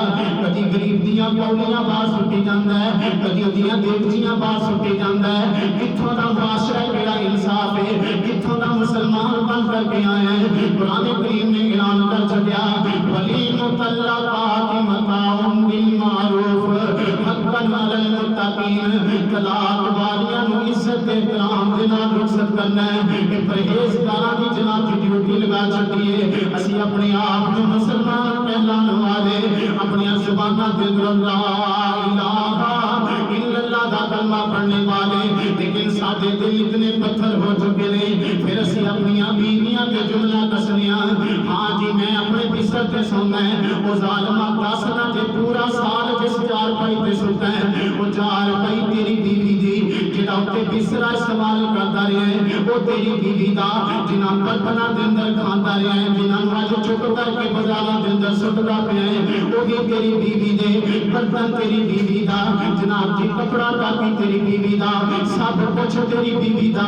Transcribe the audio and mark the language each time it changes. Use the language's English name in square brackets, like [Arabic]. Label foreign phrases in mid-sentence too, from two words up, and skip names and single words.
[Punjabi] کدی غریب دیاں پولیاں باہر سٹی جاندا ہے، کدی اوہدیاں دیگچیاں باہر سٹی جاندا ہے. کتھوں دا معاشرہ کیہڑا انصاف ہے، کتھوں دا مسلمان بن کرکے آئے ہیں. قرآن کریم نے اعلان کر چھڈیا [Arabic] وللمطلقات متاع بالمعروف حقا على المتقين, [Punjabi] طلاق والیاں نوں عزت احترام دے نال رخصت کرنا ہے. یہ پرہیزگاراں دی جناب دی ڈیوٹی لگا چھڈی ہے. اسیں اپنے آپ نوں مسلمان کہلانے والے اپنی زباناں دے اندر [Arabic] لا إله إلا الله [Punjabi] دا کلمہ پڑھنے والے، لیکن ساڈے دل اتنے پتھر ہو چکے نے. فیر اسیں اپنیاں بیویاں تے جملہ کسنیاں، ہاں جی میں اپنے بستر تے سونا ہے، او ظالما دسنا جے پورا سال جس چارپائی تے ستا ہے او چارپائی تیری بیوی دی، جیہڑا اتے بسترا استعمال کردا رہا ہے او تیری بیوی دا، جنہاں برتناں دے اندر کھاندا رہا ہے، جنہاں اج چک کرکے بازاراں دے اندر سٹدا پیا ہے او وی تیری بیوی دے، برتن تیری بیوی دا، جناب جی کپڑا کاپی تیری بیوی دا، سب کچھ تیری بیوی دا.